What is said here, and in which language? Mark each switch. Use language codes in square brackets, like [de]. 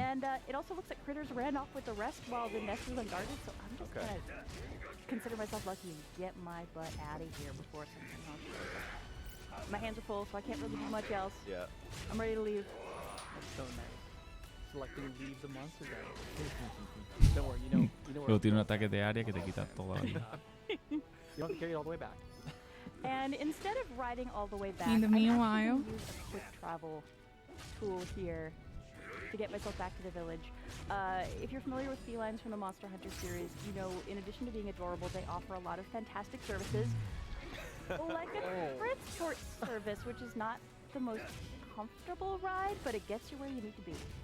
[en] and it also looks like critters ran off with the rest while the nest was unguarded, so I'm just Okay. gonna consider myself lucky and get my butt out of here before something else shows up. My hands are full, so I can't really do much else. Yeah. I'm ready to leave. That's so nice. Selecting leave the monster guy. Don't worry, you know where. [es] Luego tiene un ataque de área que te quita toda la vida. [en] You don't have to carry it all the way back. And instead of riding all the way back, In the I'm actually meanwhile- gonna use a quick travel tool here to get myself back to the village. If you're familiar with felines from the Monster Hunter series, you know, in addition to being adorable, they offer a lot of fantastic services, like a transport service, which is not the most comfortable ride, but it gets you where you need to be.